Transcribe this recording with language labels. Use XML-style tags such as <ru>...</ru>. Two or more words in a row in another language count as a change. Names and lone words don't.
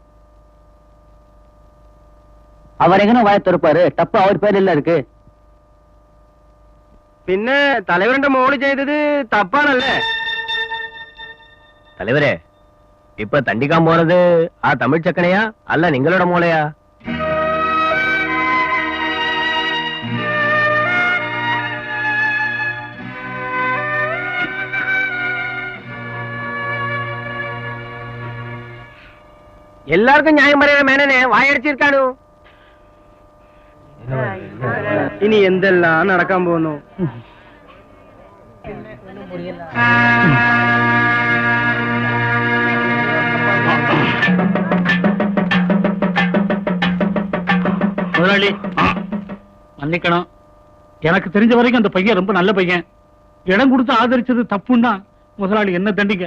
<ta>அவர் எங்கன்னு வாயை திறப்பாரு? தப்பு அவர் பேர் இல்ல இருக்கு.</ta> <ml>പിന്നെ തലവരന്റെ മോള് ചെയ്തത് തപ്പാണല്ലേ? തലവരെ ഇപ്പൊ തണ്ടിക്കാൻ പോണത് ആ തമിഴ് ചക്കനെയാ അല്ല നിങ്ങളുടെ മോളെയാ? എല്ലാവർക്കും ന്യായം പറയുന്ന മേനനെ വായടച്ചിരിക്കാണു. ഇനി എന്തെല്ലാം നടക്കാൻ പോകുന്നു?</ml> <ta>முதலாளி மன்னிக்கணும். எனக்கு தெரிஞ்ச வரைக்கும் அந்த பையன் ரொம்ப நல்ல பையன். இடம் கொடுத்து ஆதரிச்சது தப்புன்னா முதலாளி என்ன தண்டிங்க.</ta>